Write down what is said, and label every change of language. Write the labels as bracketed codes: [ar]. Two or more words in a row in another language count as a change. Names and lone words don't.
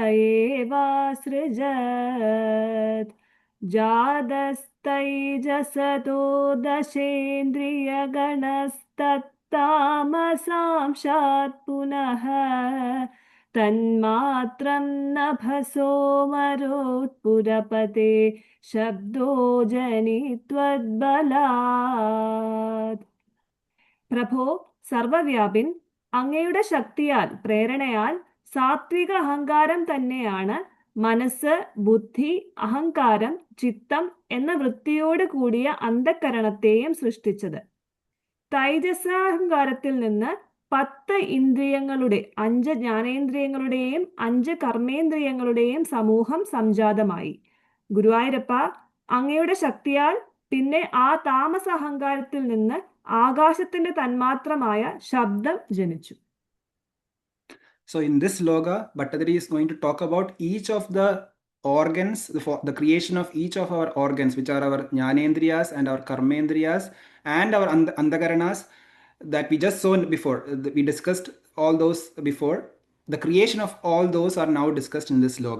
[sa] एवासृजत् जातस्तैजसतो दशेन्द्रियगणस्तत्तामसांशात् पुनः तन्मात्रं नभसो मरोत्पुरपते शब्दो जनित्वद्बलात्. [ml] പ്രഭോ സർവവ്യാപിൻ, അങ്ങയുടെ ശക്തിയാൽ പ്രേരണയാൽ സാത്വിക അഹങ്കാരം തന്നെയാണ് മനസ്സ്, ബുദ്ധി, അഹങ്കാരം, ചിത്തം എന്ന വൃത്തിയോട് കൂടിയ അന്തഃകരണത്തെയും സൃഷ്ടിച്ചത്. തൈജസാഹങ്കാരത്തിൽ നിന്ന് 10 ഇന്ദ്രിയങ്ങളുടെ 5 ജ്ഞാനേന്ദ്രിയങ്ങളുടെയും 5 കർമ്മേന്ദ്രിയങ്ങളുടെയും സമൂഹം സംജാതമായി. ഗുരുവായൂരപ്പ, അങ്ങയുടെ ശക്തിയാൽ പിന്നെ ആ താമസ അഹങ്കാരത്തിൽ നിന്ന് ആകാശത്തിന്റെ തന്മാത്രമായ ശബ്ദം ജനിച്ചു. [en] So in this sloka, Bhattadiri is going to talk about each of the organs, the creation of each of our organs, which are our Jnanendriyas and our Karmendriyas and our Antakaranas that we just saw before. We discussed all those before. The creation of all those are now discussed in this sloka.